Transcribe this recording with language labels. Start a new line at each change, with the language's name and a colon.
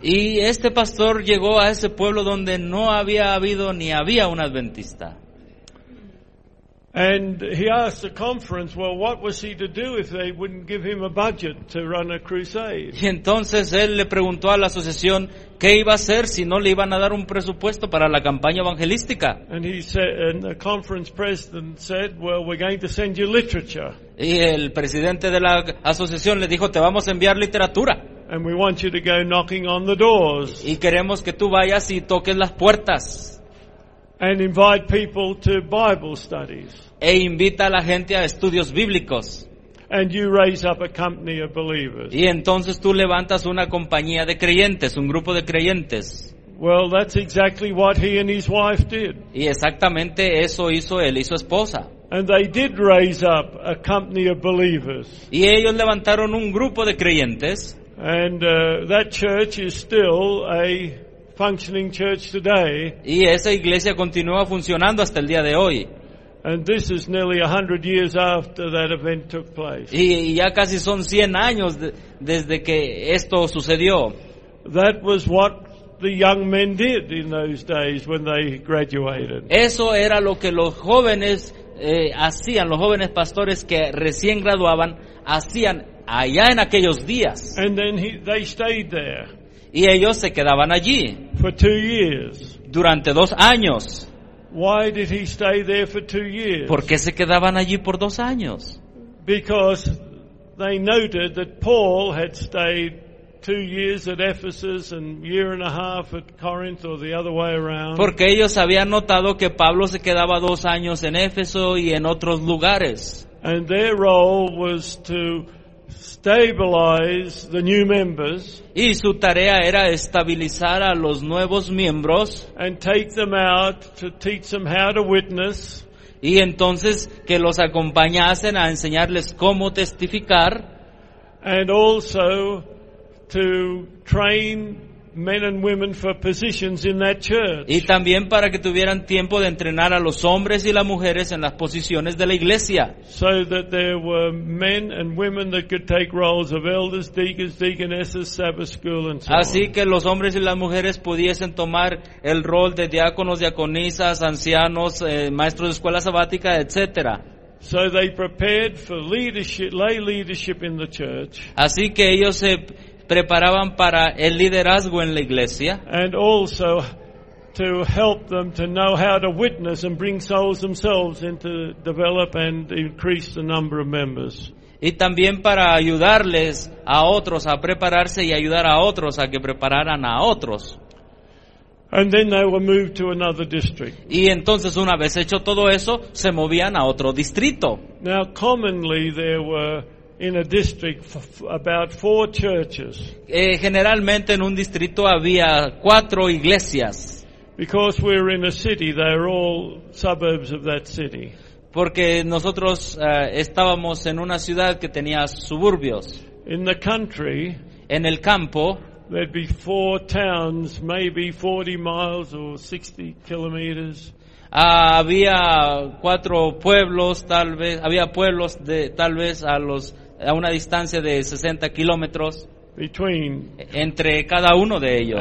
Spanish: Y este pastor llegó a ese pueblo donde no había habido ni había un adventista.
English: And he asked the conference, well, what was he to do if they wouldn't give him a budget to run a crusade?
Spanish: Y entonces él le preguntó a la asociación qué iba a hacer si no le iban a dar un presupuesto para la campaña evangelística.
English: And he said, and the conference president said, well, we're going to send you literature.
Spanish: Y el presidente de la asociación le dijo, te vamos a enviar literatura.
English: And we want you to go knocking on the doors.
Spanish: Y queremos que tú vayas y toques las puertas.
English: And invite people to Bible studies.
Spanish: E invita a la gente a estudios bíblicos.
English: And you raise up a company of believers.
Spanish: Y entonces tú levantas una compañía de creyentes, un grupo de creyentes.
English: Well, that's exactly what he and his wife did.
Spanish: Y exactamente eso hizo él y su esposa.
English: And they did raise up a company of believers.
Spanish: Y ellos levantaron un grupo de creyentes.
English: And that church is still a functioning church today.
Spanish: Y esa iglesia continúa funcionando hasta el día de hoy.
English: And this is nearly 100 years after that event took place.
Spanish: Y ya casi son 100 años desde que esto sucedió.
English: That was what the young men did in those days when they graduated.
Spanish: Eso era lo que los jóvenes hacían, los jóvenes pastores que recién graduaban hacían allá en aquellos días.
English: And then they stayed there.
Spanish: Y ellos se quedaban allí
English: for 2 years.
Spanish: Durante 2 años.
English: Why did he stay there for 2 years?
Spanish: ¿Por qué se quedaban allí por 2 años?
English: Because they noted that Paul had stayed 2 years at Ephesus and 1.5 years at Corinth, or the other way around.
Spanish: Porque ellos habían notado que Pablo se quedaba 2 años en Éfeso y en otros lugares.
English: And their role was to stabilize the new members.
Spanish: Y su tarea era estabilizar a los nuevos miembros.
English: And take them out to teach them how to witness.
Spanish: Y entonces que los acompañasen a enseñarles cómo testificar.
English: And also to train men and women for positions in that church.
Spanish: Y también para que tuvieran tiempo de entrenar a los hombres y las mujeres en las posiciones de la iglesia.
English: So that there were men and women that could take roles of elders, deacons, deaconesses, Sabbath school, and so on.
Spanish: Así que los hombres y las mujeres pudiesen tomar el rol de diáconos, diaconisas, ancianos, maestros de escuela sabática, etc.
English: So they prepared for leadership, lay leadership in the church.
Spanish: Así que ellos se preparaban para el liderazgo en la iglesia.
English: And also to help them to know how to witness and bring souls themselves into develop and increase the number of members.
Spanish: Y también para ayudarles a otros a prepararse y ayudar a otros a que prepararan a otros.
English: And then they were moved to another district.
Spanish: Y entonces, una vez hecho todo eso, se movían a otro distrito.
English: Now, commonly there were in a district about four churches.
Spanish: Generalmente en un distrito había cuatro iglesias.
English: Because we're in a city, they're all suburbs of that city.
Spanish: Porque nosotros estábamos en una ciudad que tenía suburbios.
English: In the country,
Spanish: en el campo,
English: there'd be four towns, maybe 40 miles or 60 kilometers.
Spanish: Había cuatro pueblos, tal vez había pueblos de tal vez a una distancia de 60 kilómetros entre cada uno de ellos.